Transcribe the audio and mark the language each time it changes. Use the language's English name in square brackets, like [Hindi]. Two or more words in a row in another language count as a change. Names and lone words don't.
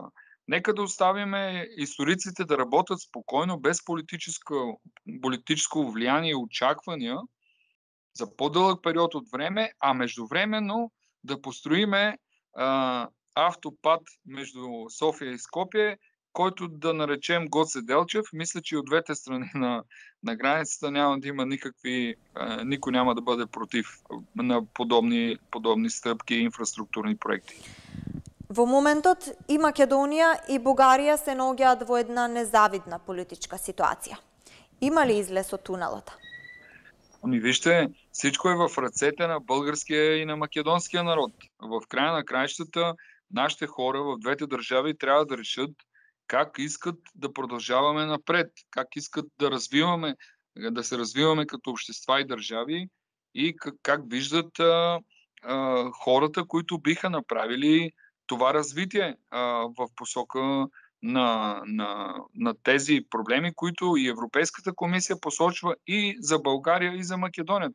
[Bulgarian] Нека да оставим историците да работят спокойно, без политическо влияние и очаквания за по-дълъг период от време, а междувременно да построиме автопад между София и Скопие, който да наречем Гоце Делчев. Мисля, че от двете страни на границата няма да има никой няма да бъде против на подобни стъпки и инфраструктурни проекти. [Macedonian] Во моментот и Македонија и Бугарија се наоѓаат во една незавидна политичка ситуација. Има ли излез од тунелот? [Bulgarian] Вижте, всичко е в ръцете на българския и на македонския народ. В края на краищата нашите хора в двете държави трябва да решат как искат да продължаваме напред, как искат да се развиваме като общества и държави и как виждат хората, които биха направили това развитие в посока на тези проблеми, които и Европейската комисия посочва и за България, и за Македония.